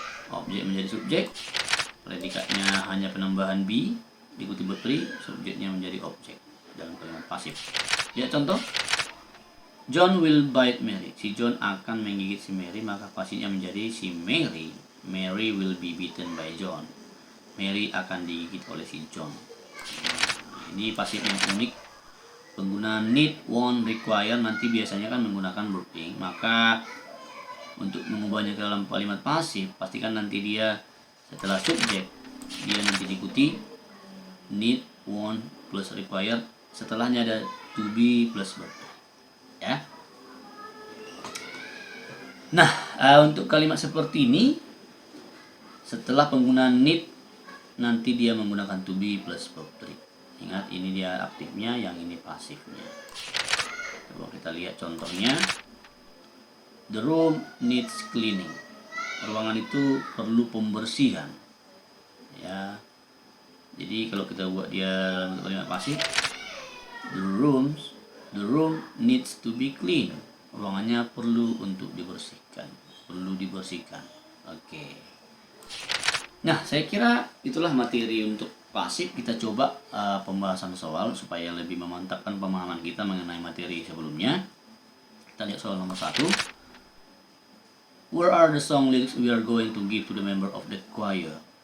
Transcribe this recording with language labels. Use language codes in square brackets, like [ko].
[id] Objek menjadi subjek, predikatnya hanya penambahan be, diikuti verb 3, subjeknya menjadi objek dalam kalimat pasif. Ya, contoh, [en] John will bite Mary. [id] Si John akan menggigit si Mary, maka pasifnya menjadi si Mary. [en] Mary will be beaten by John. [id] Mary akan digigit oleh si John. Ini pasif yang unik. Penggunaan need, want, require nanti biasanya kan menggunakan verb ing. Maka untuk mengubahnya ke dalam kalimat pasif, pastikan nanti dia setelah subjek dia nanti diikuti need, want plus require. Setelahnya ada to be plus verb. Ya. Nah, untuk kalimat seperti ini setelah penggunaan need nanti dia menggunakan to be plus verb 3. Ingat, ini dia aktifnya, yang ini pasifnya. Coba kita lihat contohnya. [en] The room needs cleaning. [id] Ruangan itu perlu pembersihan. Ya. Jadi kalau kita buat dia dalam kalimat pasif, [en] the room needs to be clean. [id] Ruangannya perlu untuk dibersihkan. Perlu dibersihkan. Oke. Nah, saya kira itulah materi untuk pasif. Kita coba pembahasan soal supaya lebih memantapkan pemahaman kita mengenai materi sebelumnya. Kita lihat soal nomor 1. [en] Where are the song lyrics we are going to give to the member of the choir?